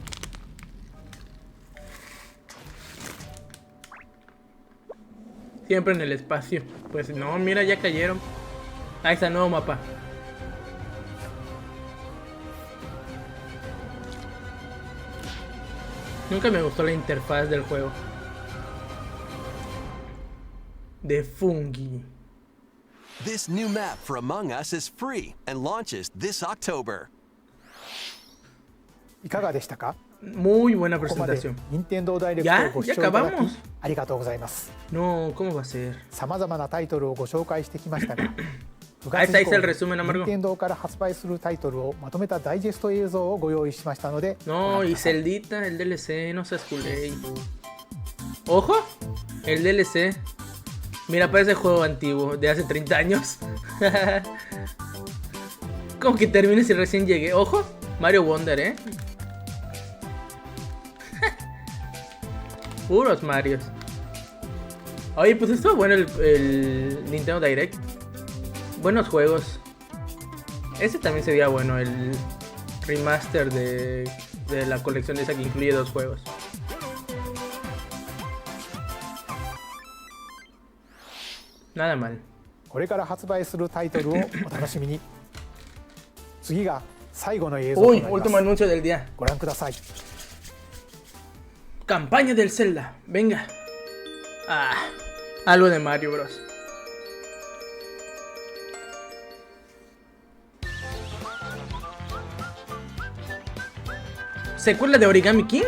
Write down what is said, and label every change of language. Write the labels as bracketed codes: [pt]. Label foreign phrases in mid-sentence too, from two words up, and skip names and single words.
[es] Siempre en el espacio. Pues no, mira, ya cayeron. Ahí está, nuevo mapa. Nunca me gustó la interfaz del juego. De Fungi. [en] This new map for Among Us is free and launches this October. [ja] いかがでしたか。 [es] Muy buena [ja] ここまで [es] presentación. [ja] 任天堂ダイレクトをご視聴いただ [es] Ya [ja] き [es] acabamos. [ja] ありがとうございます。 [es] No, ¿cómo va a ser? [ja] さまざまなタイトルをご紹介してきましたが、9 [es] Ahí [ja] 月 [es] está, [ja] 以 [es] ahí está [ja] 降 [es] el resumen, amargo. [ja] 任天堂から発売するタイトルをまとめたダイジェスト映像をご用意しましたので、ご [es] No, [ja] 覧く [es] y [ja] ださい。 [es] Celdita, el DLC, no seas culé. Ojo, el DLC. Mira, parece juego antiguo, de hace 30 años. Como que termine si recién llegué. Ojo, Mario Wonder, Puros Marios. Oye, pues estuvo bueno el Nintendo Direct. Buenos juegos. Ese también se veía bueno, el remaster de la colección esa que incluye 2 juegos. Nada mal. [ja] これから発売するタイトルをお楽しみに。次が最後の映像とな [es] Uy, [ja] りま [es] último [ja] す。 [es] anuncio del día. [ja] ご覧ください。 [es] Campaña del Zelda. Venga. Ah, algo de Mario Bros. ¿Secuela de Origami King?